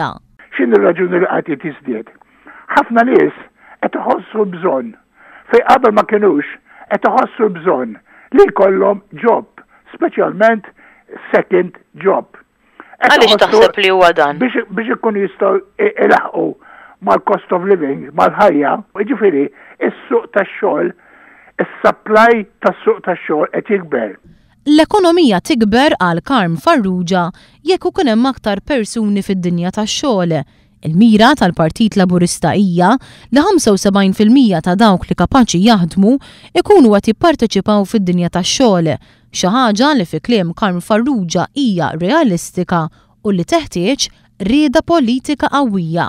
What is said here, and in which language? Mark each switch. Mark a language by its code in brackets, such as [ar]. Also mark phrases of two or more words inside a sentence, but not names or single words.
[mt] X'inhi r-raġuni li qatt jiżdied? Ħafna nies qed iħossu bżonn fejn qabel ma kinux qed iħossu bżonn li jkollhom job, speċjalment [en] second job. [mt] Għaliex taħseb li huwa dan? Biex ikunu jistgħu ilaħqu mal- [en] cost of living, [mt] mal-ħajja, jiġifieri is-suq tax-xogħol, is-supply tas-suq tax-xogħol qed jikber. L-ekonomija tikber għal Carm Farrugia jekk ikun hemm aktar persuni fid-dinja tax-xogħol. Il-mira tal-Partit Laburista hija li 75% ta' dawk li kapaċi jaħdmu ikunu qed jipparteċipaw fid-dinja tax-xogħol, xi ħaġa li fi kliem Carm Farrugia hija realistika u li teħtieġ rieda politika qawwija.